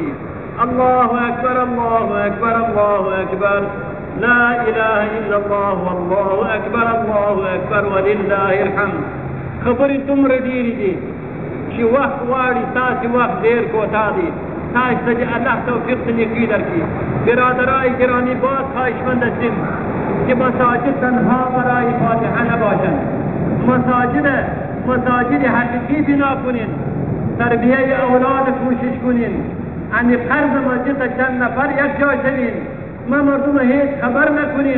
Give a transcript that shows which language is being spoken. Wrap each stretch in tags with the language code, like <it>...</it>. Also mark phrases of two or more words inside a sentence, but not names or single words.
<ar>الله اکبر، الله اکبر، الله اکبر، لا اله الا الله والله اکبر، الله اکبر ولله الحمد.</ar> <ps>خبرې دومره ډېرې دي چې وخت غواړي، ستاسې وخت ډېر کوتا دی. تاسو ته دې الله توفیق د نیکۍ درکړي.</ps> <fa>برادرای گرامی باز خواهشمند هستیم که مساجد تنها برای فاتحه نباشند. مساجد حقیقی بنا کنین، تربیه اولاد کوشش کنین. یعنی قرض مسجد چند نفر یک جا شوین، ما مردم هیچ خبر نکنیم.</fa>